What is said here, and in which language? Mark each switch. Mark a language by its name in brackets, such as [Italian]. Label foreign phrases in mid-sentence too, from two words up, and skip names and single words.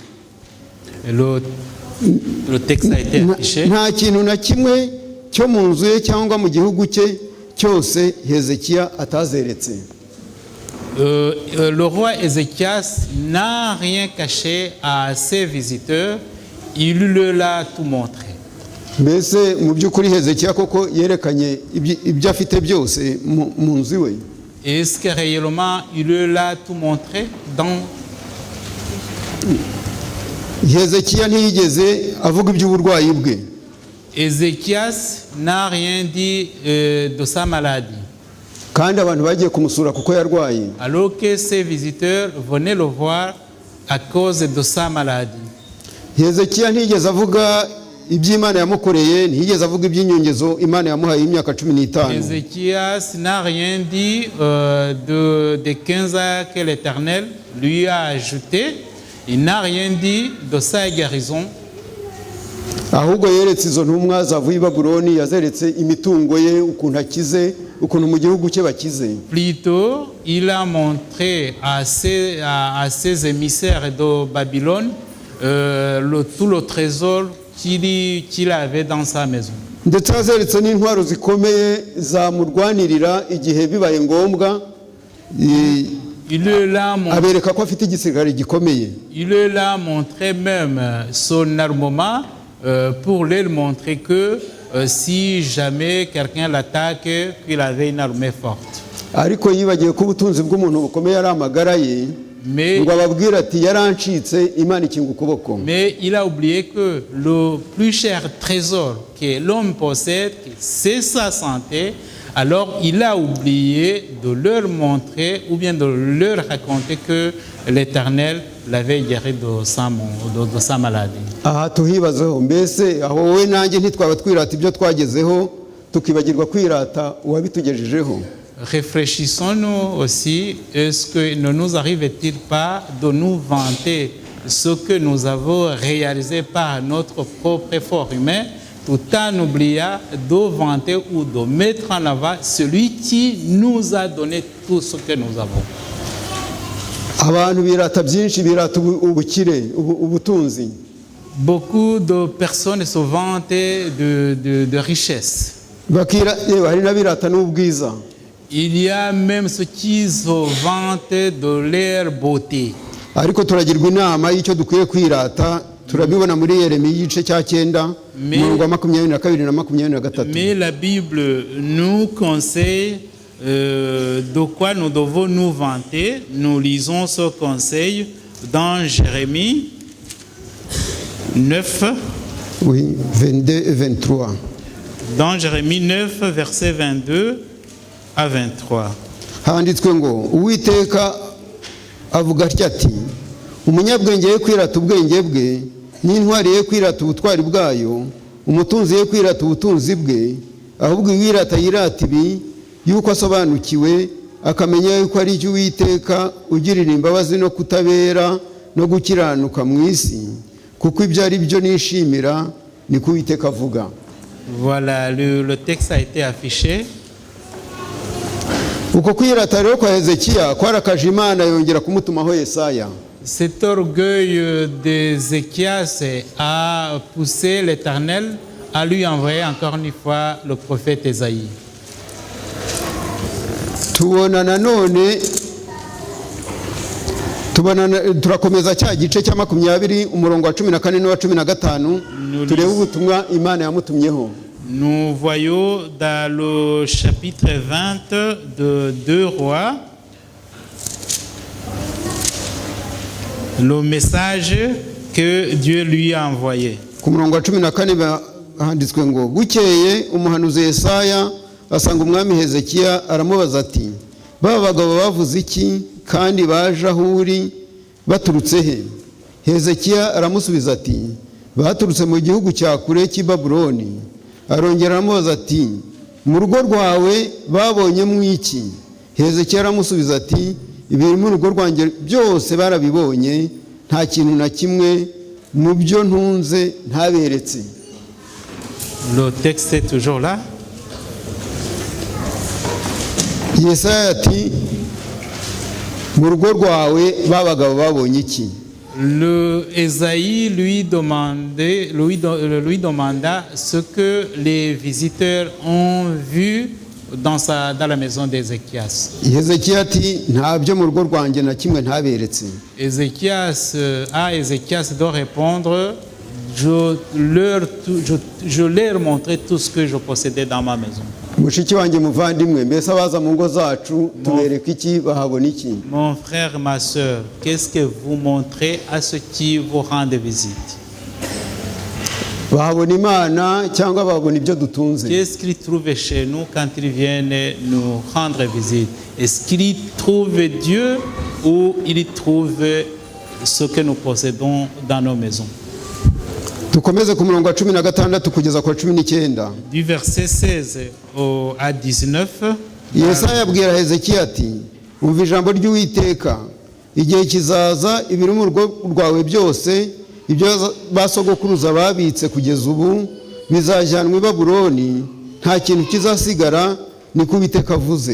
[Kinyarwanda] Nta kintu na kimwe cyo mu nzu ye cyangwa mu gihugu cye cyose Hezekiya atazeretse. [French] Le roi Ézéchias n'a rien caché à ses visiteurs, il leur a tout montré. [Kinyarwanda] Mbese mu by'ukuri Hezekiya koko yerekanye ibyo afite byose mu nzu we? [French] Est-ce que réellement il leur a tout montré dans [Kinyarwanda] Hezekiya ntiyigeze avuga iby'uburwayi bwe. [French] Ézéchias n'a rien dit de sa maladie. [Kinyarwanda] Kandi abantu bagiye kumusura kuko yarwaye. [French] Alors que ses visiteurs venaient le voir à cause de sa maladie. [Kinyarwanda] Hezekiya ntiyigeze avuga iby'Imana yamukoreye, ntiyigeze avuga iby'inyongezo Imana yamuhaye imyaka 15. [French] Ézéchias n'a rien dit de 15 ans que l'Éternel lui a ajouté. Il n'a rien dit de sa guérison. [Kinyarwanda] ahubwo yeretse izo ntumwa zavuye i Babuloni, yazeretse imitungo ye ukuntu akize, ukuntu mu gihugu cye bakize. [French] Plutôt, il a montré à ses émissaires de Babylone tout le trésor qu'il avait dans sa maison. [Kinyarwanda] Ndetse yazeretse n'intwaro zikomeye zamurwanirira igihe bibaye ngombwa. Abereka ko afite igisirikare gikomeye. [French] Il leur a montré même son armement pour leur montrer que si jamais quelqu'un l'attaque, qu'il avait une armée forte. [Kinyarwanda] Ariko yibagiye ko ubutunzi bw'umuntu bukomeye ari amagara ye, ngo ababwira ati yarancitse Imana ikinga ukuboko. [French] Mais il a oublié que le plus cher trésor que l'homme possède, c'est sa santé. Alors il a oublié de leur montrer ou bien de leur raconter que l'Éternel l'avait guéri de sa maladie. [Kinyarwanda] Aha tuhibazeho, mbese aho wowe nanjye ntitwaba twirata ibyo twagezeho tukibagirwa kwirata uwabitugejejeho. [French] Réfléchissons-nous aussi, est-ce que ne nous arrive-t-il pas de nous vanter ce que nous avons réalisé par notre propre effort humain, tout en oubliant de vanter ou de mettre en avant celui qui nous a donné tout ce que nous avons. [Kinyarwanda] Abantu birata byinshi, birata ubukire, ubutunzi. [French] Beaucoup de personnes se vantent de richesse. [Kinyarwanda] Hari n'abirata n'ubwiza. [French] Il y a même ceux qui se vantent de leur beauté. [Kinyarwanda] Ariko turagirwa inama y'icyo dukwiye kwirata, turabibona muri Yeremiya igice cya 9 umurongo wa 22 na 23. [French] Mais la Bible nous conseille de quoi nous devons nous vanter. Nous lisons ce conseil dans Jérémie 9. Oui, 22 et 23. Dans Jérémie 9, versets 22 à 23. [Kinyarwanda] Handitswe ngo Uwiteka avuga ati, umunyabwenge ye kwirata ubwenge bwe, n'intwari ye kwirata ubutwari bwayo, umutunzi ye kwirata ubutunzi bwe, ahubwo uwirata yirata ibi, yuko asobanukiwe, akamenya yuko ari cyo Uwiteka ugirira imbabazi no kutabera no gukiranuka mu isi, kuko ibyo ari byo nishimira, ni ko Uwiteka avuga. [French] Voilà, le texte a été affiché. [Kinyarwanda] Uko kwirata rero kwa Hezekiya kwarakaje Imana yongera kumutumaho Yesaya. [French] Cet orgueil d'Ézéchias a poussé l'Éternel à lui envoyer encore une fois le prophète Ésaïe. [Kinyarwanda] Turakomeza cya gice cya 20 umurongo wa 14 n'uwa 15 turebe ubutumwa Imana yamutumyeho. [French] Nous voyons dans le chapitre 20 de 2 Rois le message que Dieu lui a envoyé. [Kinyarwanda] Ku murongo wa 14 handitswe ngo bukeye umuhanuzi Yesaya asanga umwami Hezekiya aramubaza ati, baba bagabo bavuze iki kandi baje aho uri baturutse he? Hezekiya aramusubiza ati, baturutse mu gihugu cya kure cy'i Babuloni. Arongera aramubaza ati, mu rugo rwawe babonye mu iki? Hezekiya aramusubiza ati, ibiri mu rugo rwanjye byose barabibonye, nta kintu na kimwe mu byo ntunze ntaberetse. [French] Le texte est toujours là. [Kinyarwanda] Yesaya ati, mu rugo rwawe babagabo babonye iki? [French] Le Ésaïe lui demanda ce que les visiteurs ont vu dans la maison d'Ézéchias. [Kinyarwanda] Hezekiya ati, ntabyo mu rugo rwanjye na kimwe ntaberetse. [French] Ézéchias doit répondre, je leur montrais tout ce que je possédais dans ma maison. [Kinyarwanda] Mushiki wanjye muvandimwe, mbese abaza mu ngo zacu tubereka iki, bahabona iki? [French] Mon frère, ma sœur, qu'est-ce que vous montrez à ceux qui vous rendent visite? [Kinyarwanda] Bahabona Imana cyangwa bahabona ibyo dutunze? [French] Qu'est-ce qu'ils trouvent chez nous quand ils viennent nous rendre visite? Est-ce qu'ils trouvent Dieu ou ils trouvent ce que nous possédons dans nos maisons? [Kinyarwanda] Tukomeze ku murongo wa 16 kugeza ku 19. [French] Du verset 16 à 19. [Kinyarwanda] Yesaya abwira Hezekiya ati, umva ijambo ry'Uwiteka, igihe kizaza ibiri mu rugo rwawe byose ibyo basogokuruza babitse kugeza ubu bizajyanwa i Babuloni, nta kintu kizasigara, niko Uwiteka avuze.